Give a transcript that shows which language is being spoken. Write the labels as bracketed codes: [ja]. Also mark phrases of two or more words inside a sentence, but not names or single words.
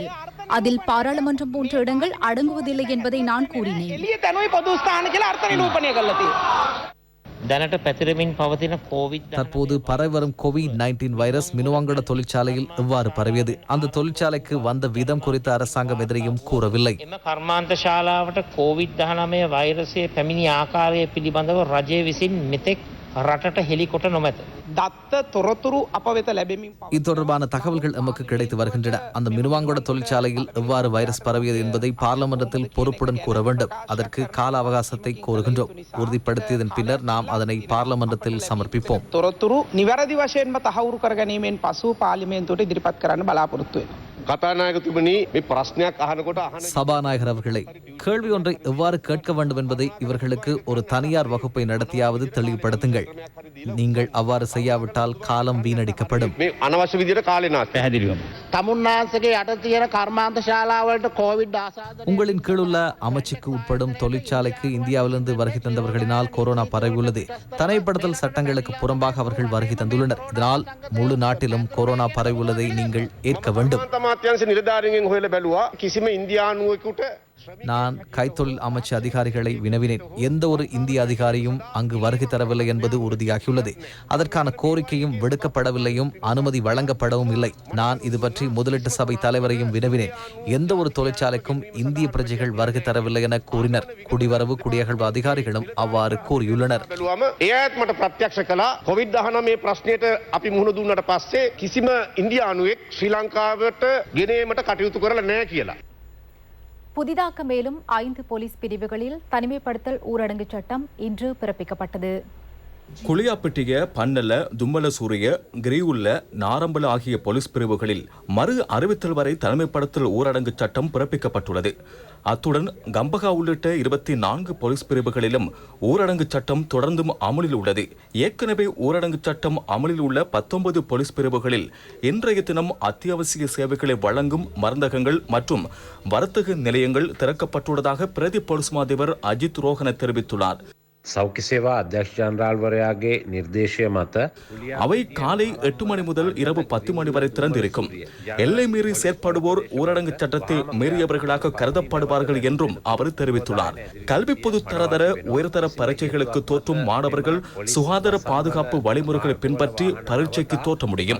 [ta] அதில் பாராளுமன்றம் போன்ற இடங்கள் அடங்குவதில்லை என்பதை நான் கூறினேன். தற்போது பரவி வரும் COVID-19 வைரஸ் மினுவாங்கட தொழிற்சாலையில் எவ்வாறு பரவியது, அந்த தொழிற்சாலைக்கு வந்த விதம் குறித்து அரசாங்கம் எதிரையும் கூறவில்லை. [si] කර්මාන්තශාලාවට COVID-19 වෛරසය පැමිණි ආකාරය පිළිබඳව රජය විසින් මෙතෙක් රටට හෙළිකොට නොමැත. දත්ත තොරතුරු අප වෙත ලැබෙමින් [ta] இது தொடர்பான தகவல்கள் எமக்கு கிடைத்து வருகின்றன. அந்த மினுவாங்கொட தொழிற்சாலையில் எவ்வாறு வைரஸ் பரவியது என்பதை பார்லமன்றத்தில் பொறுப்புடன் கூற வேண்டும். அதற்கு கால அவகாசத்தை கோருகின்றோம். உறுதிப்படுத்தியதன் பின்னர் நாம் அதனை பார்லமன்றத்தில் சமர்ப்பிப்போம். [si] තොරතුරු නිවැරදි වශයෙන්ම තහවුරු කර ගැනීමෙන් පසු පාර්ලිමේන්තුවට ඉදිරිපත් කරන්න බලාපොරොත්තු වෙනවා. කතානායකතුමනි මේ ප්‍රශ්නයක් අහනකොට [ta] சபாநாயகர் அவர்களை கேள்வி ஒன்றை எவ்வாறு கேட்க வேண்டும் என்பதை இவர்களுக்கு ஒரு தனியார் வகுப்பை நடத்தியாவது தெளிவுபடுத்துங்கள். நீங்கள் அவ்வாறு செய்யாவிட்டால் காலம் வீணடிக்கப்படும். [si] මේ අනවශ්‍ය විදියට කාලේ නාස්ති පැහැදිලිවම තමුන්නාන්සේගේ යට තියෙන කර්මාන්තශාලාවලට COVID ආසාදනය [ta] உங்களின் கீழுள்ள அமைச்சுக்கு உட்படும் தொழிற்சாலைக்கு இந்தியாவிலிருந்து வருகை தந்தவர்களினால் கொரோனா பரவியுள்ளது. தனிமைப்படுத்தல் சட்டங்களுக்கு புறம்பாக அவர்கள் வருகை தந்துள்ளனர். இதனால் முழு நாட்டிலும் கொரோனா பரவியுள்ளதை நீங்கள் ஏற்க வேண்டும். [si] අමාත්‍යාංශ නිලධාරීන්ගෙන් හොයලා බැලුවා කිසිම ඉන්දියානුවෙකුට [ta] நான் கைத்தொழில் அமைச்சு அதிகாரிகளை வினவினேன். எந்த ஒரு இந்திய அதிகாரியும் அங்கு வருகை தரவில்லை என்பது உறுதியாகியுள்ளது. அதற்கான கோரிக்கையும் விடுக்கப்படவில்லையும் அனுமதி வழங்கப்படவும் இல்லை. நான் இது பற்றி முதலீட்டு சபை தலைவரையும் வினவினேன். எந்த ஒரு தொழிற்சாலைக்கும் இந்திய பிரஜைகள் வருகை தரவில்லை என கூறினர். குடிவரவு குடியகழ்வு அதிகாரிகளும் அவ்வாறு கூறியுள்ளனர். [si] එයාත් මට ප්‍රත්‍යක්ෂ කළා COVID-19 ප්‍රශ්නයට අපි මුහුණ දුන්නට පස්සේ කිසිම ඉන්දියානුවෙක් ශ්‍රී ලංකාවට ගෙනීමට කටයුතු කරලා නැහැ කියලා. [ta] புதிதாக மேலும் 5 போலீஸ் பிரிவுகளில் தனிமைப்படுத்தல் ஊரடங்கு சட்டம் இன்று பிறப்பிக்கப்பட்டது. குளியாப்பிட்டிய, பன்னல, தும்மலசூரிய, கிரியுள்ள, நாரம்பல ஆகிய போலீஸ் பிரிவுகளில் மறு அறிவித்தல் வரை தனிமைப்படுத்தல் ஊரடங்கு சட்டம் பிறப்பிக்கப்பட்டுள்ளது. அத்துடன் கம்பகா உள்ளிட்ட 24 போலீஸ் பிரிவுகளிலும் ஊரடங்கு சட்டம் தொடர்ந்தும் அமலில் உள்ளது. ஏற்கனவே ஊரடங்கு சட்டம் அமலில் உள்ள 19 போலீஸ் பிரிவுகளில் இன்றைய தினம் அத்தியாவசிய சேவைகளை வழங்கும் மருந்தகங்கள் மற்றும் வர்த்தக நிலையங்கள் திறக்கப்பட்டுள்ளதாக பிரதி போலீஸ் மாதிபர் அஜித் ரோஹன தெரிவித்துள்ளார். [si] සෞඛ්‍ය සේවා අධ්‍යක්ෂ ජනරාල්වරයාගේ නිර්දේශය මත [ta] அவை காலை 8 மணி முதல் இரவு 10 மணி வரை திறந்திருக்கும். எல்லை மீறி செயற்படுவோர் ஊரடங்கு சட்டத்தை மீறியவர்களாக கருதப்படுவார்கள் என்றும் அவர் தெரிவித்துள்ளார். கல்வி பொது தரதர உயர்தர பரீட்சைகளுக்கு தோற்றும் மாணவர்கள் சுகாதார பாதுகாப்பு வழிமுறைகளை பின்பற்றி பரீட்சைக்கு தோற்ற முடியும்.